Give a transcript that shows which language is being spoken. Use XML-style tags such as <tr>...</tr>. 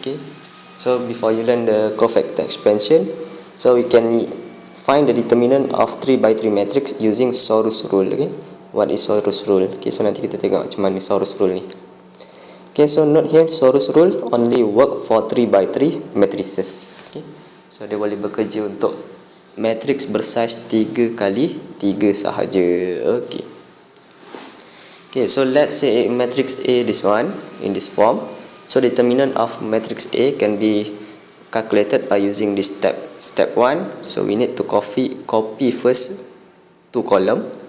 <en>Okay, so before you learn the cofactor expansion, so we can find the determinant of 3 by 3 matrix using Sorus rule. Okay, what is Sorus rule? Okay, so</en> <ms>nanti kita tengok macam mana Sorus rule ni.</ms> <en>Okay, so note here, Sorus rule only work for 3 by 3 matrices.</en> <ms>Okay, so dia boleh bekerja untuk matrix bersaiz 3 kali 3 sahaja.</ms> <en>Okay, okay, so let's say matrix A, this one, in this form. So determinant of matrix A can be calculated by using this step. Step 1, so we need to copy first 2 column.</en>